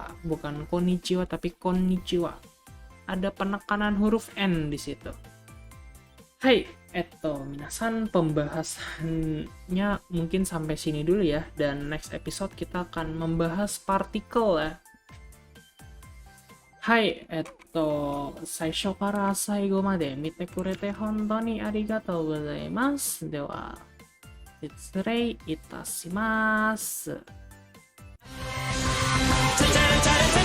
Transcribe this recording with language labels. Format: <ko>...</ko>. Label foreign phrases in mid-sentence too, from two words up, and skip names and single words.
<id>Bukan konnichiwa tapi konnichiwa. Ada penekanan huruf N di situ.</id> <ja>はい、皆さん,</ja> <id>pembahasannya mungkin sampai sini dulu ya, dan</id> <en>next episode</en> <id>kita akan membahas partikel ya.</id> <ja>Hai, 最初から最後まで見てくれて本当にありがとうございます. では、失礼いたします.</ja>